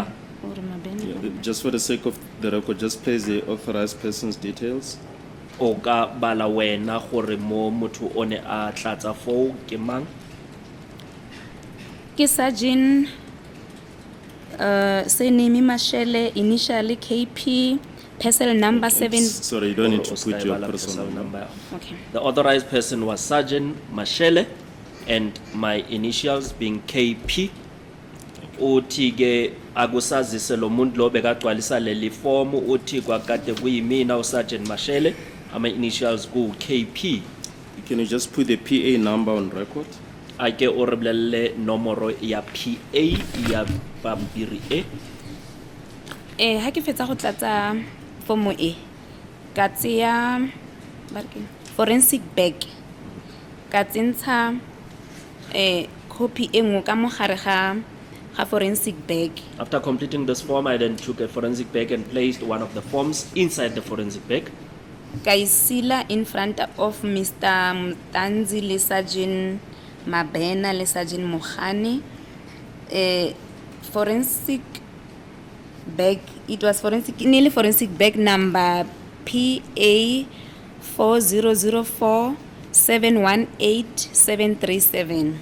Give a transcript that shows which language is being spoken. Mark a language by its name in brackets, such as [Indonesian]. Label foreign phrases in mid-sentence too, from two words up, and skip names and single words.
[English] Yeah, just for the sake of the record, just place the authorized person's details. [Tswana] O ka bala wena gore mo motho o ne a tlatsa foo ke mang? [English] Ke Sergeant surname Mashele, initially KP, personal number 7. Sorry, you don't need to [Tswana] O ska [English] put [Tswana] e [English] your [Tswana] bala [English] personal personal number. Okay. The authorized person was Sergeant Mashele and my initials being KP. [Zulu] Uthi ke akusazise lo muntu lo bekagcwalisa leli form uthi kwakade kuyimina uSergeant Mashele, ama initials ku KP. [English] Can you just put the PA number on record? [Tswana] Ake o re bolelle nomoro ya PA ya pampiri e. Ha ke fetsa go tlatsa form e ka tseya [English] forensic bag [Tswana] ka tsentsha copy e nngwe ka mogare ga [English] forensic bag. After completing this form, I then took a forensic bag and placed one of the forms inside the forensic bag. [Tswana] Ka isila [English] in front of [Tswana] Mr. Mtanzi le Sergeant Mabena le Sergeant Mukhani. [English] Forensic bag, it was nearly forensic bag number PA 4004 718 737.